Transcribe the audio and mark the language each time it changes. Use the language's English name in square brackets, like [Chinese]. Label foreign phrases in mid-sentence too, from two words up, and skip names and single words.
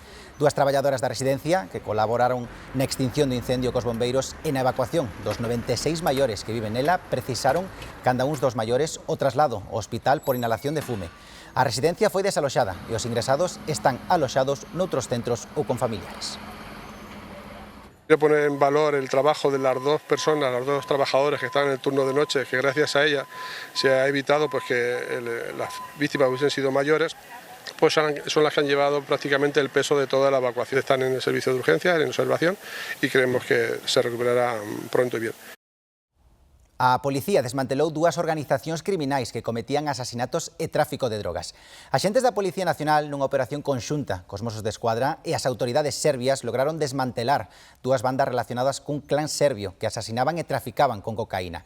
[Galician] Dúas traballadoras da residencia que colaboraron na extinción do incendio cos bombeiros e na evacuación dos 96 maiores que viven nela precisaron, canda uns dos maiores, o traslado ao hospital por inhalación de fume. A residencia foi desaloxada e os ingresados están aloxados noutros centros ou con familiares. [Spanish] Quiero poner en valor el trabajo de las dos personas, los dos trabajadores que están en el turno de noche, que gracias a ella se ha evitado pues, que las víctimas hubiesen sido mayores, pues son las que han llevado prácticamente el peso de toda la evacuación. Están en el servicio de urgencias, en observación, y creemos que se recuperará pronto y bien. [Galician] A policía desmantelou dúas organizacións criminais que cometían asasinatos e tráfico de drogas. Axentes da Policía Nacional nunha operación conxunta cos Mossos de Escuadra e as autoridades serbias lograron desmantelar dúas bandas relacionadas cun clan serbio que asasinaban e traficaban con cocaína.